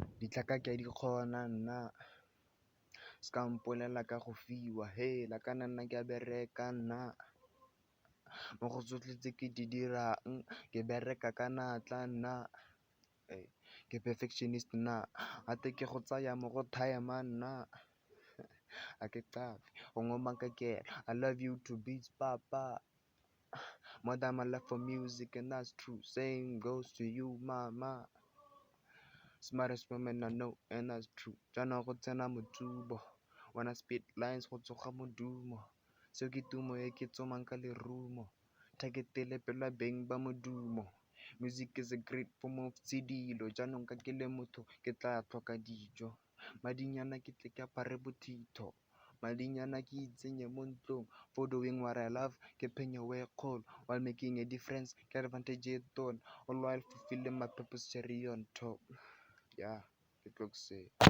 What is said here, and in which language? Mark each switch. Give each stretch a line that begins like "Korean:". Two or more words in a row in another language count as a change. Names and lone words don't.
Tswana: ditlhaka ke a di kgona nna, ska mpolelela ka go fiwa, hey la ka nna ke a bereka nna, mo go tsotlhe tse ke di dirang ke bereka ka natla nna, ke perfectionist nna, gate ke go tsaya mo go time nna, a ke qafe go ngoma ka kere,
English: I love you to beats papa, more than my love for music and that's true, same goes to you mama, smartest woman I know and that's true,
Tswana: jaanong go tsena motsubo,
English: wanna spit lines
Tswana: go tsoga modumo, seo ke tumo e ke tsomang ka lerumo, targetele pela beng ba modumo,
English: music is a great form of
Tswana: tshedilo, jaanong ka ke le motho ke tla tlhoka dijo, madinyana ke tle ke apare bothitho, madinyana ke itsenye mo ntlong,
English: for doing what I love,
Tswana: ke phenyo we kgolo,
English: while making a difference,
Tswana: ke advantage e tona,
English: all while fulfilling my purpose cherry on top, yeah,
Tswana: ke tlo ke se.